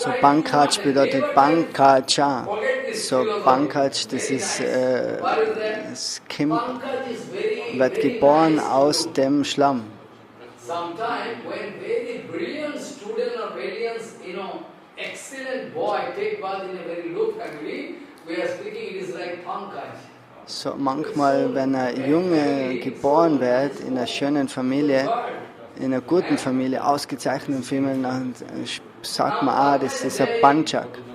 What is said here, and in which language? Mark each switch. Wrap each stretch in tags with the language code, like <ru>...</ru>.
<de>so Pankaj bedeutet Pankaja. So Pankaj, das ist das Kind, wird geboren aus dem Schlamm.</de> <en>Sometimes when very brilliant student or brilliant, excellent boy take birth in a very low family, we are speaking, it is like Pankaj.</en> <de>So manchmal, wenn ein Junge geboren wird in einer schönen Familie, in einer guten Familie, ausgezeichneten Familie, dann sagt man, das ist ein Panchak.</de>